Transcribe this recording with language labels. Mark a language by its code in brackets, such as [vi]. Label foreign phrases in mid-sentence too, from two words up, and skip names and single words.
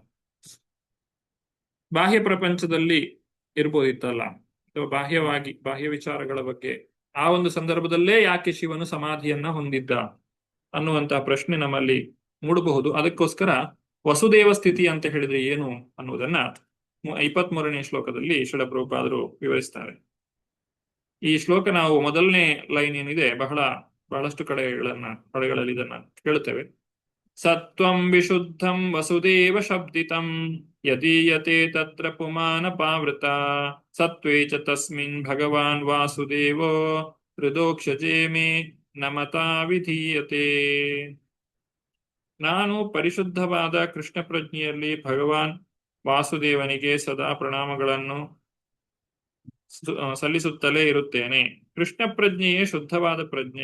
[kn] ಬಾಹ್ಯ ಪ್ರಪಂಚದಲ್ಲಿ ಇರ್ಬೋದಿತ್ತಲ್ಲ, ಅಥವಾ ಬಾಹ್ಯ ವಿಚಾರಗಳ ಬಗ್ಗೆ ಆ ಒಂದು ಸಂದರ್ಭದಲ್ಲೇ ಯಾಕೆ ಶಿವನು ಸಮಾಧಿಯನ್ನ ಹೊಂದಿದ್ದ ಅನ್ನುವಂತಹ ಪ್ರಶ್ನೆ ನಮ್ಮಲ್ಲಿ ಮೂಡಬಹುದು. ಅದಕ್ಕೋಸ್ಕರ ವಸುದೇವ ಸ್ಥಿತಿ ಅಂತ ಹೇಳಿದ್ರೆ ಏನು ಅನ್ನುವುದನ್ನ 23ನೇ ಶ್ಲೋಕದಲ್ಲಿ ಶ್ರೀಲ ಪ್ರಭುಪಾದರು ವಿವರಿಸ್ತಾರೆ. ಈ ಶ್ಲೋಕ ನಾವು ಮೊದಲನೇ ಲೈನ್ ಏನಿದೆ ಬಹಳಷ್ಟು ಕಡೆಗಳಲ್ಲಿ ಇದನ್ನ ಕೇಳುತ್ತೇವೆ. [sa] ಸತ್ವಂ ವಿಶುದ್ಧಂ ವಸುದೇವ ಶಬ್ದಿತಂ ಯದೀಯತೆ ತತ್ರ ಪುಮಾನ ಪಾವೃತ ಸತ್ವೇ ಚ ತಸ್ಮಿನ್ ಭಗವಾನ್ ವಾಸುದೇವೋ ಹೃದೋಕ್ಷಜೇ ಮೇ ನಮತಾ ವಿಧೀಯತೆ. [kn] ನಾನು ಪರಿಶುದ್ಧವಾದ ಕೃಷ್ಣ ಪ್ರಜ್ಞೆಯಲ್ಲಿ ಭಗವಾನ್ ವಾಸುದೇವನಿಗೆ ಸದಾ ಪ್ರಣಾಮಗಳನ್ನು ಸಲ್ಲಿಸುತ್ತಲೇ ಇರುತ್ತೇನೆ. ಕೃಷ್ಣ ಪ್ರಜ್ಞೆಯೇ ಶುದ್ಧವಾದ ಪ್ರಜ್ಞೆ.